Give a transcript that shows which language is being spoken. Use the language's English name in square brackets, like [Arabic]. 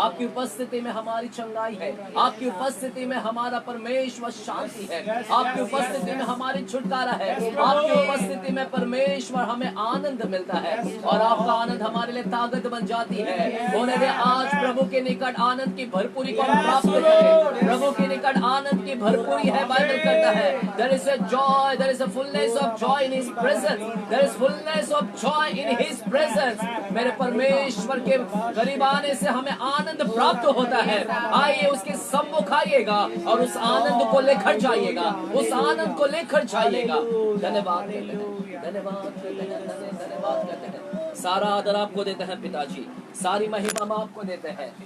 [Hindi] आपकी उपस्थिति में हमारी चंगाई है, आपकी उपस्थिति में हमारा परमेश्वर शांति है, आपकी उपस्थिति में हमारी छुटकारा है, आपकी उपस्थिति में परमेश्वर हमें आनंद मिलता है और आपका आनंद हमारे लिए ताकत बन जाती है। होने दे आज प्रभु के निकट आनंद की भरपूरी को हम प्राप्त करें। प्रभु के निकट आनंद की भरपूरी है। बाइबल कहता है [English] there is a joy, there is a fullness of joy in his presence, there is fullness fullness of joy in His presence. [Hindi] मेरे परमेश्वर के करीब आने से हमें आनंद प्राप्त होता है। आइए उसके सम्मुख आइएगा और उस आनंद को लेकर जाइएगा, उस आनंद को लेकर जाइएगा। धन्यवाद कहते हैं, धन्यवाद कहते हैं, धन्यवाद कहते हैं। सारा आदर आपको देते हैं पिताजी, सारी महिमा हम आपको देते हैं।